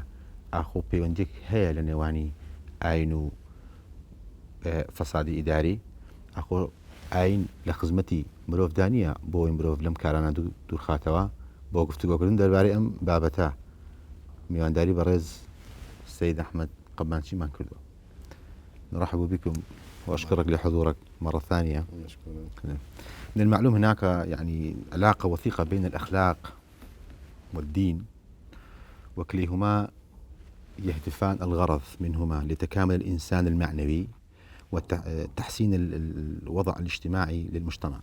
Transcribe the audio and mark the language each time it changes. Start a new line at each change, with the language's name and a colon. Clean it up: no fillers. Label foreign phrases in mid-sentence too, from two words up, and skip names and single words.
Central Kurdish: ئاخۆ پەیوەندێک هەیە لە نێوانی ئاین و فەسادی ئیداری. ئەخۆ ئاین لە خزمەتی مرۆڤدانیە بۆی مرۆڤ لەم کارانە دوورخاتەوە. بۆ گفتوگۆکردن دەربارەی ئەم بابەتە میوانداری بەڕێز سيد أحمد قبانشي ما كله.
Arabic: نرحب بكم وأشكرك لحضورك مرة ثانية. من المعلوم هناك يعني علاقة وثيقة بين الأخلاق والدين، وكليهما يهدفان الغرض منهما لتكامل الإنسان المعنوي وتحسين الوضع الاجتماعي للمجتمع.